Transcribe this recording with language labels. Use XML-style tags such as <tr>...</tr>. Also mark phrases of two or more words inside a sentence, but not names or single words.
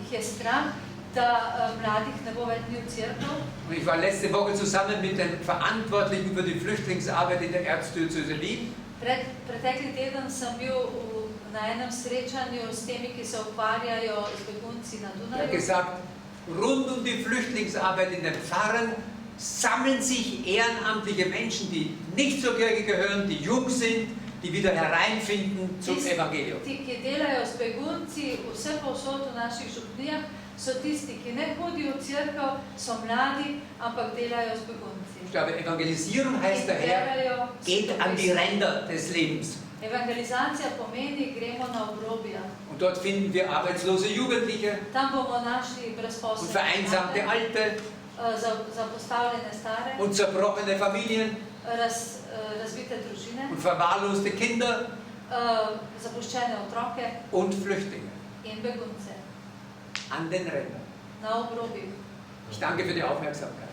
<sl>je strah, da mladih ne bo več v cerkev.</sl> <de>Und ich war letzte Woche zusammen mit den Verantwortlichen für die Flüchtlingsarbeit in der Erzdiözese Wien.</de> <sl>Pretekli teden sem bil na enem srečanju s temi, ki se ukvarjajo z begunci na</sl> <de>Er hat</de> <sl>Dunaju.</sl> <de>gesagt, rund um die Flüchtlingsarbeit in den Pfarren sammeln sich ehrenamtliche Menschen, die nicht zur Kirche gehören, die jung sind, die wieder hereinfinden zum Evangelium.</de> <sl>Ti, ki delajo z begunci vse povsod v naših župnijah, so tisti, ki ne hodijo v cerkev, so mladi, ampak delajo z begunci.</sl> <de>Ich glaube, Evangelisierung heißt daher, geht an die Ränder des Lebens.</de> <sl>Evangelizacija pomeni, gremo na obrobja.</sl> <de>Und dort finden wir arbeitslose Jugendliche</de> <sl>Tam bomo našli</sl> <de>und</de> <sl>brezposelne</sl> <de>vereinsamte</de> <sl>mlade,</sl> <de>Alte</de> <sl>zapostavljene stare,</sl> <de>und zerbrochene Familien</de> <sl>razvite družine,</sl> <de>und verwahrloste Kinder</de> <sl>zapuščene otroke</sl> <de>und Flüchtlinge</de> <sl>in begunce</sl> <de>an den Rändern.</de> <sl>na obrobjih.</sl> <de>Ich danke für die Aufmerksamkeit.</de>